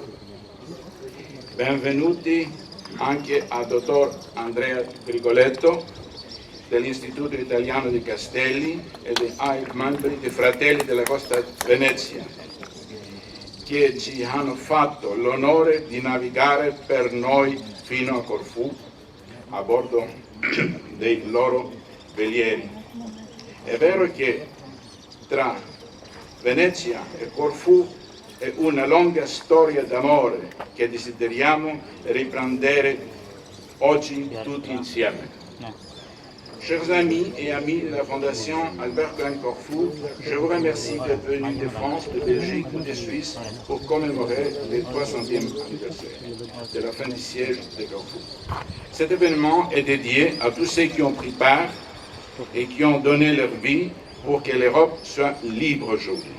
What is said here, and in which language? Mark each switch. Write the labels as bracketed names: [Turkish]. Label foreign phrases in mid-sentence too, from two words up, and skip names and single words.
[Italian] Benvenuti anche al dottor Andrea Grigoletto dell'Istituto Italiano di Castelli e ai membri dei Fratelli della Costa Venezia, che ci hanno fatto l'onore di navigare per noi fino a Corfu a bordo dei loro velieri. È vero che tra Venezia e Corfu è una lunga storia d'amore che desideriamo riprendere oggi tutti insieme. [French] Chers amis et amis de la Fondation Albert Cohen Corfu, je vous remercie d'être venus de France, de Belgique ou de Suisse pour commémorer le 300e anniversaire de la fin du siège de Corfu. Cet événement est dédié à tous ceux qui ont pris part et qui ont donné leur vie pour que l'Europe soit libre aujourd'hui.